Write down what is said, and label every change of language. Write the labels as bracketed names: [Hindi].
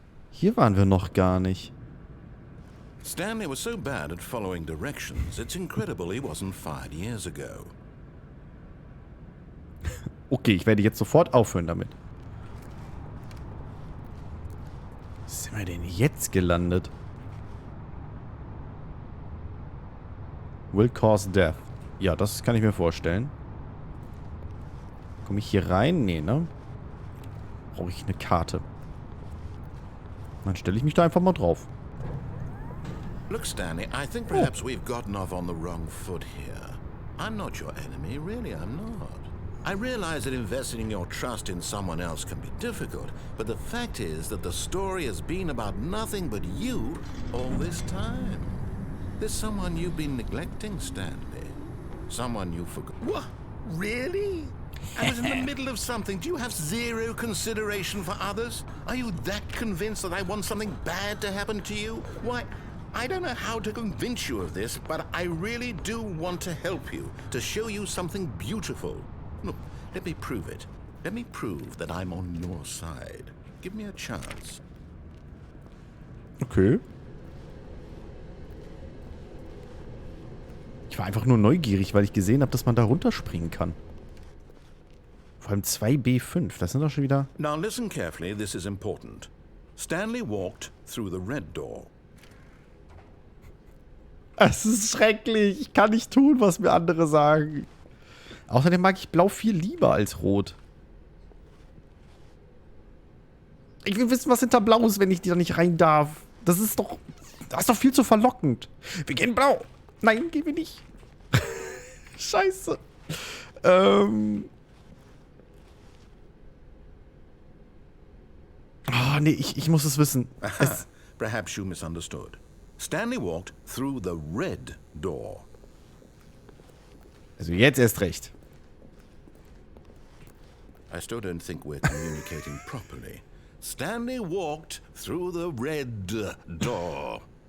[German] Hier waren wir noch gar nicht. [English] Stanley was so bad at following directions, it's incredible he wasn't fired years ago. [German] Okay, ich werde jetzt sofort aufhören damit. Wo sind wir denn jetzt gelandet? [English] Will cause death. [German] Ja, das kann ich mir vorstellen. Komme ich hier rein? Nee, ne? Brauche ich eine Karte. Dann stelle ich mich da einfach mal drauf. [English] Look, Stanley, I think perhaps we've gotten off on the wrong foot here. I'm not your enemy, really, I'm not. I realize that investing your trust in someone else can be difficult, but the fact is that the story has been about nothing but you all this time. There's someone you've been neglecting, Stanley. Someone you forgot. What? Really? I was in the middle of something. Do you have zero consideration for others? Are you that convinced that I want something bad to happen to you? Why, I don't know how to convince you of this, but I really do want to help you, to show you something beautiful. Look, let me prove it. Let me prove that I'm on your side. Give me a chance. Okay. [German] Ich war einfach nur neugierig, weil ich gesehen habe, dass man da runterspringen kann. Vor allem 2B5, das sind doch schon wieder... [English] Now listen carefully, this is important. Stanley walked through the red door. [German] Es ist schrecklich. Ich kann nicht tun, was mir andere sagen. Außerdem mag ich Blau viel lieber als Rot. Ich will wissen, was hinter Blau ist, wenn ich da nicht rein darf. Das ist doch viel zu verlockend. Wir gehen Blau. Nein, gehen wir nicht. Scheiße. Oh, nee, ich muss es wissen. [English] Perhaps you misunderstood. Stanley walked through the red door. [German] Also jetzt erst recht. [English] I still don't think we're communicating properly. Stanley walked through the red door.